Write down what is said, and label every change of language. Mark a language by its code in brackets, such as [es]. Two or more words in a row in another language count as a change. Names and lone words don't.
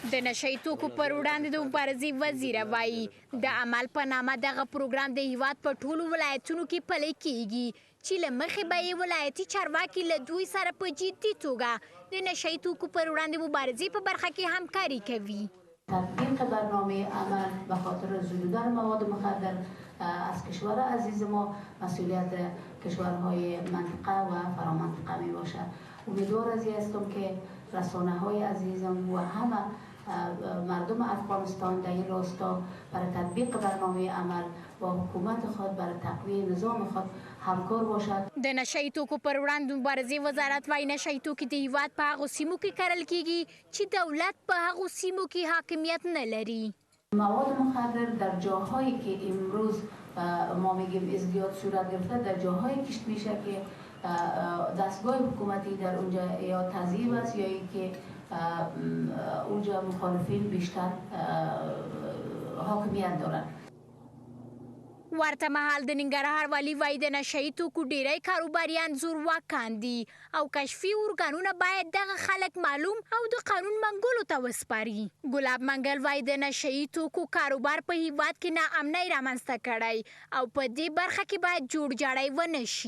[ps] د نشهیي توکو پر وړاندې د مبارزې وزیره وایي د عمل په نامه دغه پروګرام د هیواد په ټولو ولایتونو کې پلی کیږي چې له مخې به یې ولایتي چارواکي له دوی سره په جدي توګه د نشهیي توکو پر وړاندې مبارزې په برخه کې همکاري کوي. [fa] تطبیق برنامه عمل به خاطر زدودن مواد مخدر از کشور عزیز ما مسئولیت کشورهای منطقه و فرامنطقه می باشد. امیدوار از این هستم که رسانه های عزیزم و همه مردم افغانستان در این راستا برای تطبیق برنامه عمل با حکومت خود برای تقویه نظام خود همکار باشد. [ps] د نشهیي توکو پر وړاندې مبارزې وزارت وايي نشهیي توکي د هیواد په هغو سیمو کې کرل کیږي چې دولت په هغو سیمو کې حاکمیت نه لري. [fa] مواد مخدر در جاهایی که امروز ما میگیم ازدیاد صورت گرفته در جاهایی کشت میشه که دستگاه حکومتی در اونجا یا تضییع است یا اینکه اونجا مخالفین بیشتر حاکمیت دارند. [ps] ورته مهال د ننګرهار والي وایي د نشهیي توکو ډیری کاروباریان زورواکان دي او کشفي ارګانونه باید دغه خلک معلوم او د قانون منګولو ته وسپاري. ګلاب منګل وایي د نشهیي توکو کاروبار په هیواد کې ناامنۍ رامنځته کړی او په دې برخه کې باید جوړجاړی ونه شي.